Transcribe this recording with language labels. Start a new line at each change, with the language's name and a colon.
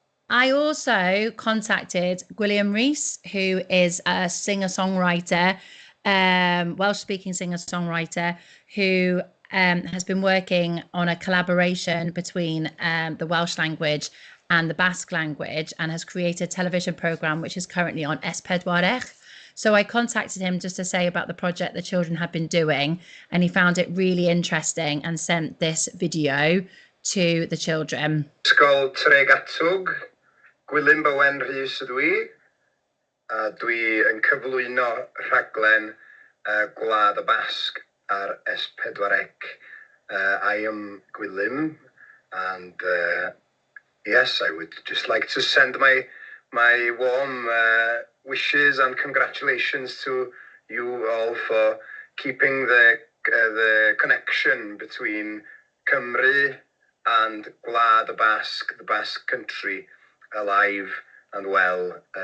English: I also contacted William Rees, who is a singer-songwriter, Welsh-speaking singer-songwriter, who has been working on a collaboration between the Welsh language and the Basque language, and has created a television programme which is currently on S4C. So I contacted him just to say about the project the children had been doing, and he found it really interesting and sent this video to the children.
Welsh: Ysgol Tregatwg, Gwilym Bowen Rhys ydw i, a dwi yn cyflwyno rhaglen Gwlad y Basg ar S4C.
English: I am Gwilym, and yes, I would just like to send my warm wishes and congratulations to you all for keeping the connection between Cymru and Gwlad y Basg, the Basque country, alive and well.